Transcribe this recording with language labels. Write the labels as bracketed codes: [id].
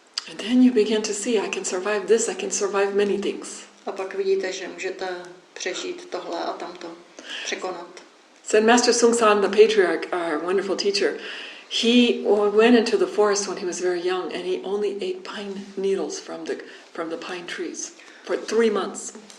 [en] And then you begin to see, I can survive this, I can survive many things. [cs] A pak vidíte, že můžete přežít tohle a tamto, překonat. [en] Zen Master Sung San, the patriarch, our wonderful teacher, he went into the forest when he was very young and he only ate pine needles from the pine trees for 3 months.